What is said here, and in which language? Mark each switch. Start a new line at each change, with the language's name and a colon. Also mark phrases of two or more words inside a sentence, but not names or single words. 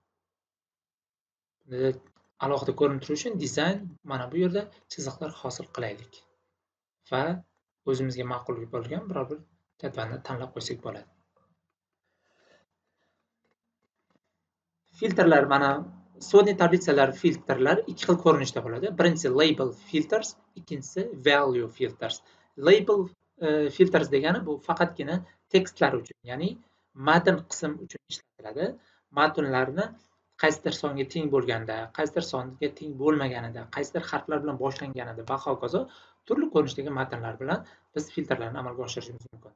Uzbek: Alohida ko'rinib turishi uchun dizayn mana bu yerda chiziqlar hosil qilaylik. Va o'zimizga ma'qul bo'lgan biror bir jadvalni tanlab qo'ysak bo'ladi. Filtrlar mana
Russian: Сводные таблицы
Uzbek: filtrlar ikki xil ko'rinishda bo'ladi.
English: Birinchisi label filters, ikkinchisi value filters. Label filters
Uzbek: degani bu faqatgina tekstlar uchun, ya'ni matn qism uchun ishlatiladi. Matnlarni qaysidir songa teng bo'lganda, qaysidir songa teng bo'lmaganida, qaysidir harflar bilan boshlanganida va hokazo turli ko'rinishdagi matnlar bilan biz filtrlarni amalga oshirishimiz mumkin.